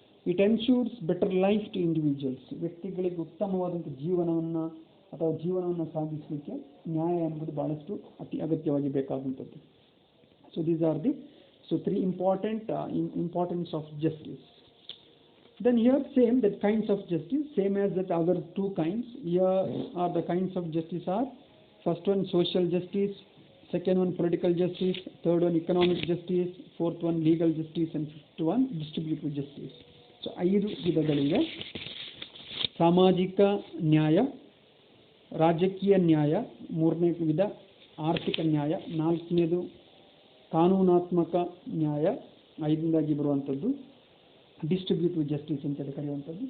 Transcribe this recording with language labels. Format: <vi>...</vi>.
<en>It ensures better life to individuals.</en> <kn>ವ್ಯಕ್ತಿಗಳಿಗೆ ಉತ್ತಮವಾದಂಥ ಜೀವನವನ್ನು ಅಥವಾ ಜೀವನವನ್ನು ಸಾಧಿಸಲಿಕ್ಕೆ ನ್ಯಾಯ ಎಂಬುದು ಬಹಳಷ್ಟು ಅತಿ ಅಗತ್ಯವಾಗಿ ಬೇಕಾದಂಥದ್ದು.</kn> <en>So these are the three importance of justice. Then here same that kinds of justice, same as that other two kinds. Here are the kinds of justice are, first one social justice, second one political justice, third one economic justice, fourth one legal justice, and fifth one distributive justice.</en> <kn>So 5 ವಿಧಗಳಿವೆ. ಸಾಮಾಜಿಕ ನ್ಯಾಯ, ರಾಜಕೀಯ ನ್ಯಾಯ, ಮೂರನೇ ವಿಧ ಆರ್ಥಿಕ ನ್ಯಾಯ, ನಾಲ್ಕನೇದು ಕಾನೂನಾತ್ಮಕ ನ್ಯಾಯ, ಐದನೇದಾಗಿ ಬರುವಂಥದ್ದು ಡಿಸ್ಟ್ರಿಬ್ಯೂಟಿವ್ ಜಸ್ಟಿಸ್ ಅಂತೇಳಿ ಕರೆಯುವಂಥದ್ದು.</kn>